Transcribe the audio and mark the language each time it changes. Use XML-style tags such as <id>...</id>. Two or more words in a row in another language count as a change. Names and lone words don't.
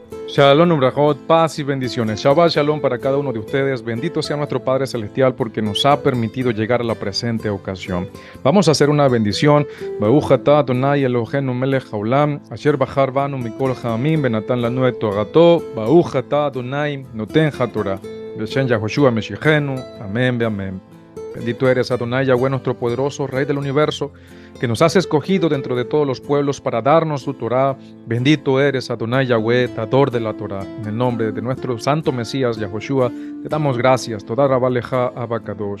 <he>שלום, וברכות, paz y bendiciones. שבת שלום</he> <es>para cada uno de ustedes. Bendito sea nuestro Padre Celestial porque nos ha permitido llegar a la presente ocasión. Vamos a hacer una bendición.</es> <he>ברוך אתה אדוני אלוהינו מלך העולם, אשר בחר בנו מכל העמים ונתן לנו את תורתו. ברוך אתה אדוני נותן התורה. בשם יהושע משיחנו.</he> <es>Amén, amén. Bendito eres, Adonai, Yahweh, nuestro poderoso Rey del universo, que nos has escogido dentro de todos los pueblos para darnos tu Torah. Bendito eres, Adonai, Yahweh, dador de la Torah. En el nombre de nuestro santo Mesías, Yahoshua, te damos gracias.</es> <he>תודה רבה לך אבא הקדוש.</he>